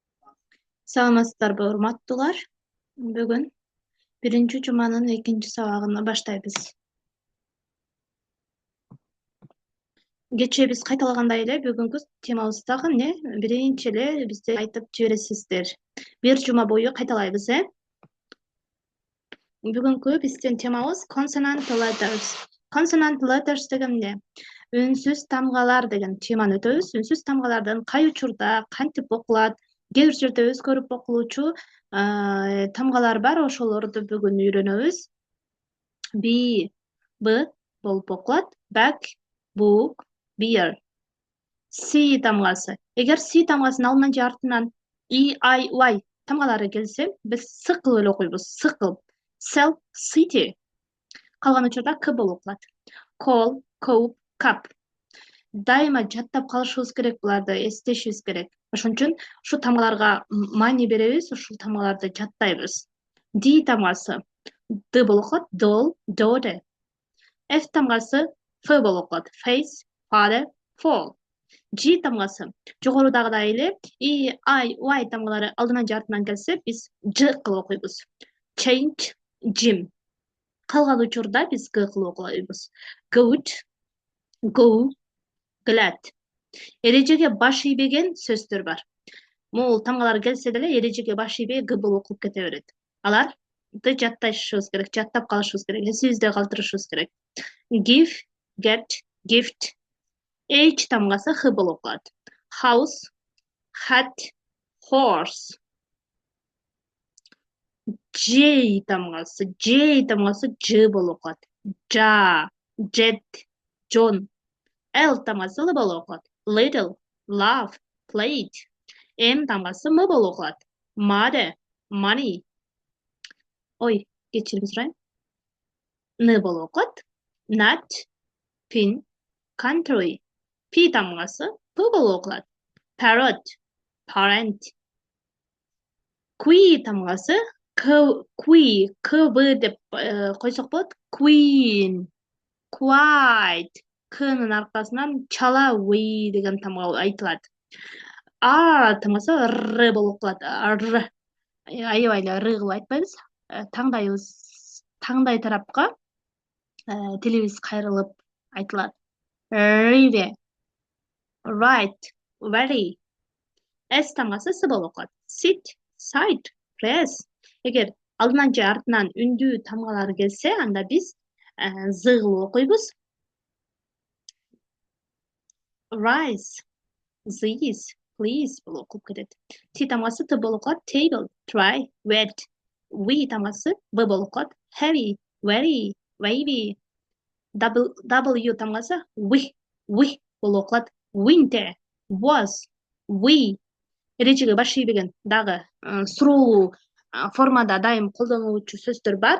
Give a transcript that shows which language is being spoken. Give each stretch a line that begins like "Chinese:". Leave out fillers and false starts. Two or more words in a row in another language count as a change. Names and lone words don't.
Kyrgyz: Саламатсыздарбы, урматтуулар. Бүгүн биринчи жуманын экинчи сабагына баштайбыз. Кечээ биз кайталагандай эле бүгүнкү темабыз дагы эмне? Биринчи эле бизде айтып жибересиздер. Бир жума бою кайталайбыз, Бүгүнкү биздин темабыз
English: consonant letters. Consonant letters
Kyrgyz: деген эмне? Үнсүз тамгалар деген теманы өтөбүз. Үнсүз тамгалардын кай учурда кантип окулат, кээ бир жерде өзгөрүп окулуучу тамгалар бар, ошолорду бүгүн үйрөнөбүз. B, B болуп окулат.
English: Back, book, beer.
Kyrgyz: C тамгасы. Эгер C тамгасынын алдынан же артынан E, I, Y тамгалары келсе, биз с кылып эле окуйбуз. С кылып.
English: Cell, city.
Kyrgyz: Калган учурда К болуп окулат.
English: Call, cope, cup.
Kyrgyz: Дайыма жаттап калышыбыз керек, буларды эстешибиз керек. Ошон үчүн ушул тамгаларга маани беребиз, ушул тамгаларды жаттайбыз. D тамгасы Д болуп окулат.
English: Doll, daughter.
Kyrgyz: F тамгасы F болуп окулат.
English: Face, father, fall.
Kyrgyz: G тамгасы жогорудагыдай эле E, I, Y тамгалары алдынан же артынан келсе, биз Ж кылып окуйбуз.
English: Change, gym.
Kyrgyz: Калган учурда биз Г кылып окуйбуз.
English: Good, go, glad.
Kyrgyz: Эрежеге баш ийбеген сөздөр бар. Могул тамгалар келсе деле эрежеге баш ийбей Г болуп окуп кете берет. Аларды жатташыбыз керек, жаттап калышыбыз керек, эсибизде калтырышыбыз керек.
English: Give, get, gift.
Kyrgyz: H тамгасы Х болуп окулат.
English: House, hat, horse.
Kyrgyz: J тамгасы Ж болуп окулат.
English: Ja, jet, John.
Kyrgyz: L тамгасы Л болуп окулат.
English: Little, love, plate.
Kyrgyz: M тамгасы М болуп окулат.
English: Mother, money.
Kyrgyz: Ой, кечирим сурайм. Н болуп окулат.
English: Nut, pin, country.
Kyrgyz: P тамгасы П болуп окулат.
English: Parrot, parent.
Kyrgyz: Q тамгасы Q деп койсок болот.
English: Queen, quiet.
Kyrgyz: Кнын аркасынан чала way деген тамга айтылат. R тамгасы Р болуп окулат. Р. Аябай эле Р кылып айтпайбыз. Таңдай тарапка тилибиз кайрылып айтылат.
English: River, right, very.
Kyrgyz: S тамгасы С болуп окулат.
English: Sit, side, press.
Kyrgyz: Эгер алдынан же артынан үндүү тамгалар келсе, анда биз З кылып окуйбуз.
English: Rise, this, please
Kyrgyz: болуп окулуп кетет. Т тамгасы Т болуп окулат.
English: Table, try, wet.
Kyrgyz: V тамгасы Б болуп окулат.
English: Heavy, very, wavy. W
Kyrgyz: тамгасы we болуп окулат.
English: Winter, was, we.
Kyrgyz: Эрежеге баш ийбеген дагы суроолуу формада дайым колдонулуучу сөздөр бар.